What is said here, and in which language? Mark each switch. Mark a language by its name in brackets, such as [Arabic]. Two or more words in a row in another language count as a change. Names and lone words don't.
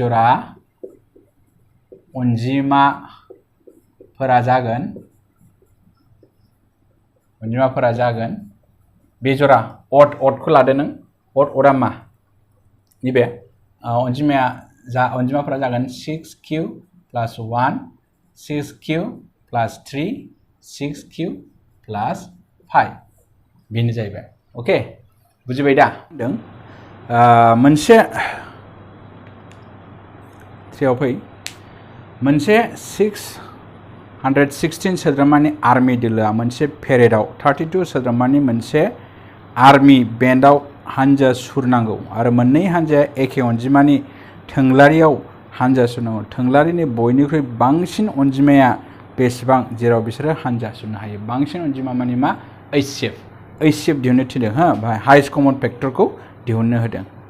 [Bodo] बेजरा अडखौ लादो नों अडआ मा नैबे अनजिमाफ्रा जागोन [English] 6q plus 1 6q plus 3 6q plus 5 [Bodo] बेनो जाहैबाय ओके बुजिबाय दा मोनसे मोनसे 616 सोद्रोमानि आर्मि दोलोआ मोनसे पेरेडआव 32 सोद्रोमानि मोनसे आर्मि बेन्डआव हानजा सुरनांगौ आरो मोननै हानजाया एखे अनजिमानि थोंलारियाव हानजा सुरनांगौ थोंलारिनि बयनिख्रुइ बांसिन अनजिमाया बेसेबां जेराव बिसोरो हानजा सुरनो हायो बांसिन अनजिमा माने मा HCF दिहुननो थिनदों बाहाय [English] highest common factor [Bodo] दिहुननो होदों